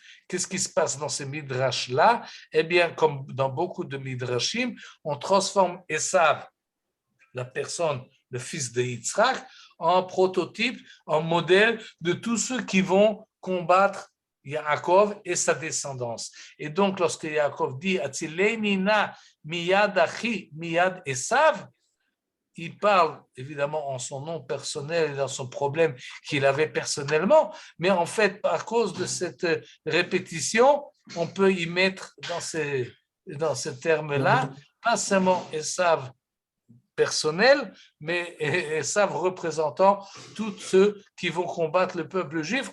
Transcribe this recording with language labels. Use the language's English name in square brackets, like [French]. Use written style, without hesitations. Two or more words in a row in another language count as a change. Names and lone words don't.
[French] Qu'est-ce qui se passe dans ces midrash-là? Eh bien, comme dans beaucoup de midrashim, on transforme Esav, la personne, le fils de Yitzhak, en prototype, en modèle de tous ceux qui vont combattre Yaakov et sa descendance. Et donc, lorsque Yaakov dit « [Hebrew] הצילני נא מיד אחי מיד עשו », [French] il parle évidemment en son nom personnel et dans son problème qu'il avait personnellement, mais en fait, à cause de cette répétition, on peut y mettre dans ce terme-là, pas seulement Esav personnel, mais Esav représentant tous ceux qui vont combattre le peuple juif.